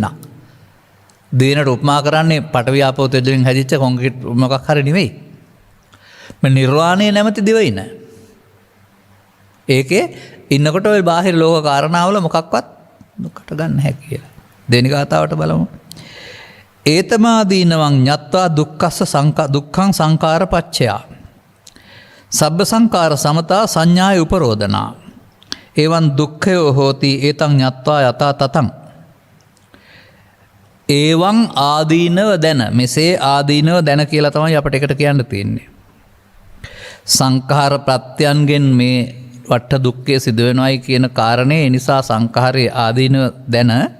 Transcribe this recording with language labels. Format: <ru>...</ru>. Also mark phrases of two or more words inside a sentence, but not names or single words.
<si>දිනට උපමා කරන්නේ</si> <pi>පඨවි ආපෝ තේජෝ</pi> <si>වලින් හැදිච්ච කොන්ක්‍රීට් මොකක් හරි නෙවෙයි. මේ නිර්වාණය නැමැති දිවයින. ඒකේ ඉන්නකොට ওই බාහිර ලෝක කාරණාවල මොකක්වත් දුකට ගන්න හැකියි කියලා. දෙවෙනි ගාතාවට බලමු.</si> <pi>ඒතමාදීනවං ඤත්වා දුක්ඛස්ස දුක්ඛං සංඛාර පච්චයා. සබ්බ සංඛාර සමතා සංඥාය උපරෝධනා. එවං දුක්ඛයෝ හෝති ඒතං ඤත්වා යතා තතං.</pi> <si>ඒවං ආදීනව දැන. මෙසේ ආදීනව දැන කියලා තමයි අපිට එකට කියන්න තියෙන්නේ. සංඛාර ප්‍රත්‍යයන්ගෙන් මේ වට්ට දුක්ඛය සිදු වෙනවයි කියන කාරණේ නිසා සංඛාරයේ ආදීනව දැන</si>